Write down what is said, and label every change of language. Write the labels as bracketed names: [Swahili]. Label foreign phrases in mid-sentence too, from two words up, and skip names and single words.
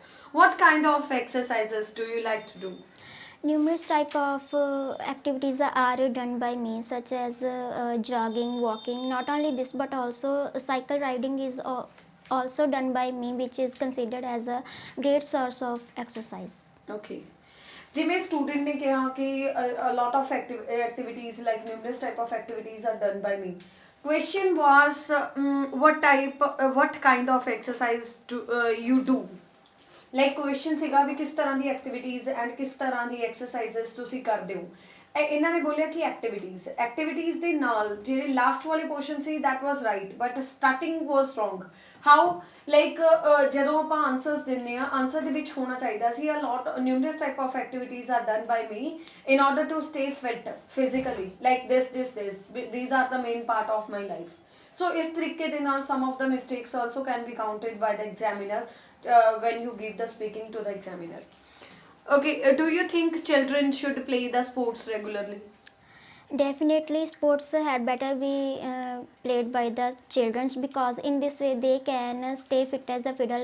[English] What kind of exercises do you like to do? Numerous type of activities are done by me, such as jogging, walking. Not only this, but also cycle riding is also done by me, which is considered as a great source of exercise. Okay. [Punjabi] ਜਿਵੇਂ ਸਟੂਡੈਂਟ ਨੇ ਕਿਹਾ ਕਿ [English] a lot of activities like numerous type of activities are done by me. Question was what kind of exercise do you do? like question [Punjabi] ਸੀਗਾ ਵੀ ਕਿਸ ਤਰ੍ਹਾਂ ਦੀ [English] activities and [Punjabi] ਕਿਸ ਤਰ੍ਹਾਂ ਦੀ ਐਕਸਰਸਾਈਜ਼ਸ ਤੁਸੀਂ ਕਰਦੇ ਹੋ। ਇਹਨਾਂ ਨੇ ਬੋਲਿਆ ਕਿ ਐਕਟੀਵਿਟੀਜ਼ ਦੇ ਨਾਲ ਜਿਹੜੇ ਲਾਸਟ ਵਾਲੇ ਪੋਰਸ਼ਨ ਸੀ [English] that was right but starting was wrong. how like [Punjabi] ਜਦੋਂ ਆਪਾਂ ਆਨਸਰਸ ਦਿੰਦੇ ਆ ਆਨਸਰ ਦੇ ਵਿੱਚ ਹੋਣਾ ਚਾਹੀਦਾ ਸੀ [English] a lot numerous type of activities are done by me in order to stay fit physically like this these are the main part of my life. So [Punjabi] ਇਸ ਤਰੀਕੇ ਦੇ ਨਾਲ [English] some of the mistakes also can be counted by the examiner when you give the speaking to the examiner. Okay, do you think children should play the sports regularly? Definitely, sports had better be played by the children, because in this way they can stay fit as a fiddle.